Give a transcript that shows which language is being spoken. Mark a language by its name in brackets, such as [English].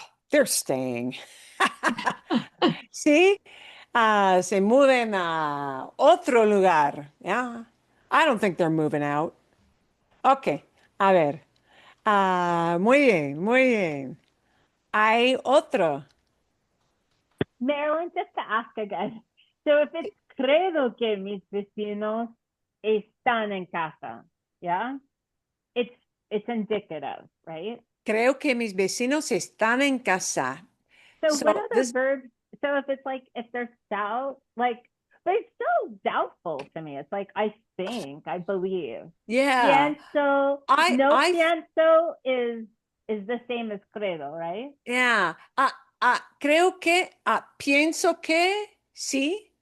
[English] They're staying. [Spanish] Sí, se muden a otro lugar. [English] Yeah. I don't think they're moving out. [Spanish] Ok, a ver. Muy bien, muy bien. Hay otro. [English] Marilyn, just to ask again. So if it's [Spanish] creo que mis vecinos están en casa, [English] yeah? It's indicative, right? [Spanish] Creo que mis vecinos están en casa. [English] So what So other this, verbs? So if it's like if there's doubt, like, but it's still doubtful to me. It's like I think, I believe. yeah, [Spanish] Pienso, no [English] I, pienso is the same as credo, right? yeah. [Spanish] Creo que, pienso que, sí.